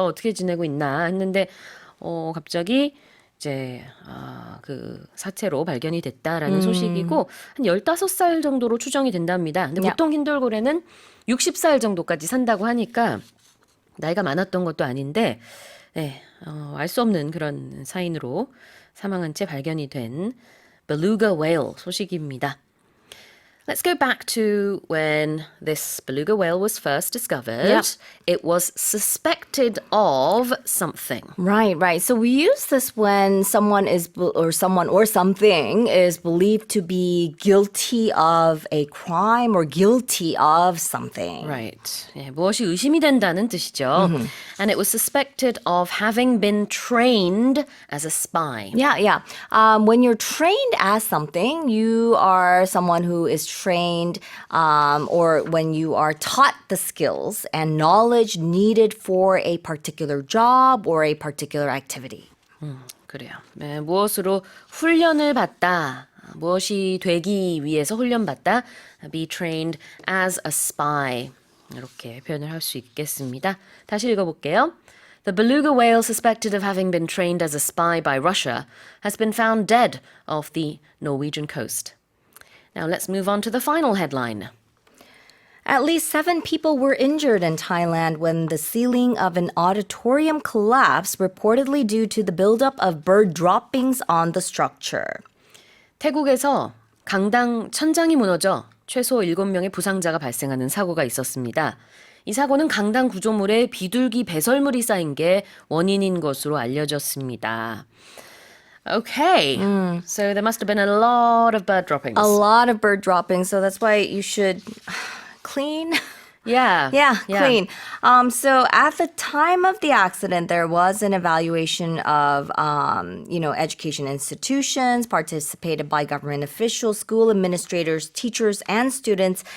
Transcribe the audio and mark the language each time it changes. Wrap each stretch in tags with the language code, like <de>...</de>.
<ko>어떻게 지내고 있나 했는데 갑자기 이제 그 사체로 발견이 됐다라는 소식이고 한 15살 정도로 추정이 된답니다. 근데</ko> <en>Yeah.</en> <ko>보통 흰돌고래는 60살 정도까지 산다고 하니까 나이가 많았던 것도 아닌데 네, 알 수 없는 그런 사인으로 사망한 채 발견이 된 beluga whale 소식입니다.</ko> <en>Let's go back to when this beluga whale was first discovered. Yep. It was suspected of something. Right. So we use this when someone or something is believed to be guilty of a crime or guilty of something. Right.</en> <ko>예, 무엇이 의심이 된다는 뜻이죠.</ko> <en>And it was suspected of having been trained as a spy. Yeah. When you're trained as something, you are someone who is trained, or when you are taught the skills and knowledge needed for a particular job or a particular activity.</en> <ko>그래요. 네, 무엇으로 훈련을 받다. 무엇이 되기 위해서 훈련받다.</ko> <en>Be trained as a spy.</en> <ko>이렇게 표현을 할 수 있겠습니다. 다시 읽어볼게요.</ko> <en>The beluga whale suspected of having been trained as a spy by Russia has been found dead off the Norwegian coast. Now let's move on to the final headline. At least 7 people were injured in Thailand when the ceiling of an auditorium collapsed, reportedly due to the buildup of bird droppings on the structure.</en> <ko>태국에서 강당 천장이 무너져 최소 7명의 부상자가 발생하는 사고가 있었습니다. 이 사고는 강당 구조물에 비둘기 배설물이 쌓인 게 원인인 것으로 알려졌습니다.</ko> <en>Okay, so there must have been a lot of bird droppings. A lot of bird droppings, so that's why you should clean. Yeah. Yeah, clean. So at the time of the accident, there was an evaluation of, education institutions participated by government officials, school administrators, teachers, and students.</en>